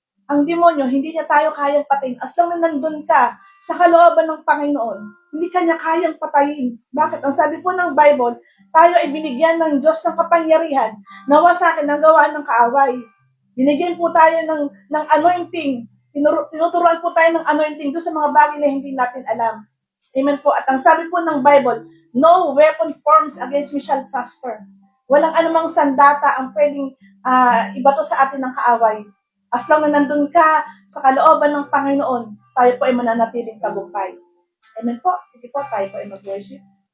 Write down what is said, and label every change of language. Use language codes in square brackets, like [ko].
[tl] ang demonyo, hindi niya tayo kayang patayin. As long na nandun ka sa kalooban ng Panginoon, hindi ka niya kayang patayin. Bakit? Ang sabi po ng Bible, tayo ay binigyan ng Diyos ng kapangyarihan na wasakin ang gawa ng kaaway. Binigyan po tayo ng anointing. Tinuturuan po tayo ng anointing doon sa mga bagay na hindi natin alam. Amen po. At ang sabi po ng Bible, [en] no weapon forms against me shall prosper. [tl] Walang anumang sandata ang pwedeng ibato sa atin ng kaaway. As long na nandun ka sa kalooban ng Panginoon, tayo po ay mananatiling tagumpay. Amen po. Sige po, tayo po ay mag-worship.